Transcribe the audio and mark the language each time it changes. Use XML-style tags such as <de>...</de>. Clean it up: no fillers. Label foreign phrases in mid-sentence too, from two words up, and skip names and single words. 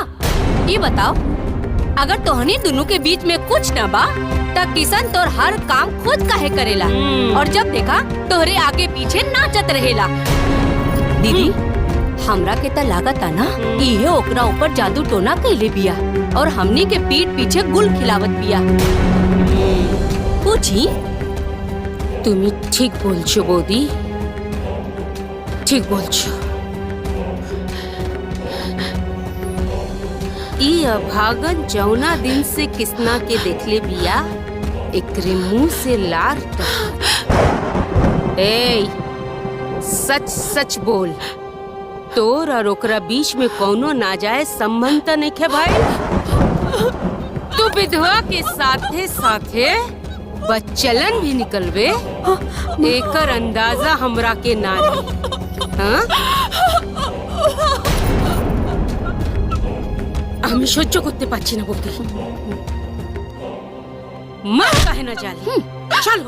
<bho>ये बताओ, अगर तोहनी दोनों के बीच में कुछ ना बा तब किशन तोर हर काम खुद काहे करेला और जब देखा तोहरे आगे पीछे नाचत रहेला। दीदी, हमरा के त लागता ना इहे ओकरा ऊपर जादू टोना कैले बिया और हमनी के पीठ पीछे गुल खिलावत बिया। पूछी?</bho> <bn>তুমি ঠিক বলছো বৌদি, ঠিক বলছো।</bn> <bho>ई अभागन जौना दिन से किसना के देखले बिया, एकरे मुंह से लार ए, सच सच बोल, तोर और ओकरा बीच में कौनो नाजायज संबंध त नइखे भाई? तू विधवा के साथे साथे बच्चलन भी निकलवे, एकर अंदाजा हमरा के ना रही। हाँ?</bho> <bn>আমি সহ্য করতে পারছি না বৌদি, মা কাহে না জানি। চলো</bn>